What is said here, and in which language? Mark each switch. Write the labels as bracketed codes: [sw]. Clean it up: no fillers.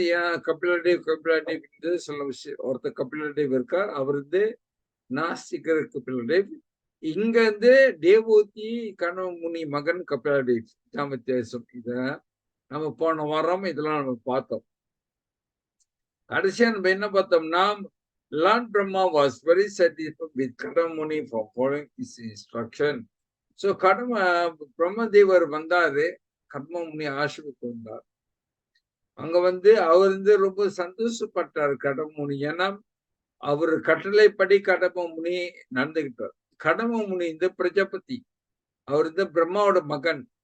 [ta] ஏன் கபிலா சில விஷயம், ஒருத்தர் கபிலா டேவ் இருக்கார், அவர் வந்து நாஸ்திகர் கபிலா டேவ். இங்க வந்து தேவூதி கணமுனி மகன் கபிலா டேவ். இதான் வித்தியாசம். இத நம்ம போன வாரம் இதெல்லாம் நம்ம பார்த்தோம். கடைசியா நம்ம என்ன பார்த்தோம்னா, [en] Lord Brahma was very satisfied with Kadamuni for following his instruction. [ta] So பிரம்மதேவர் வந்தாரு, கடமமுனி ஆசிரமத்துக்கு வந்தார். அங்க வந்து அவர் வந்து ரொம்ப சந்தோஷப்பட்டார் கடமமுனி. ஏன்னா அவர் கட்டளைப்படி கடமமுனி நடந்துகிட்டார். கடமமுனி இந்த பிரஜாபதி, அவர் வந்து பிரம்மாவோட மகன்.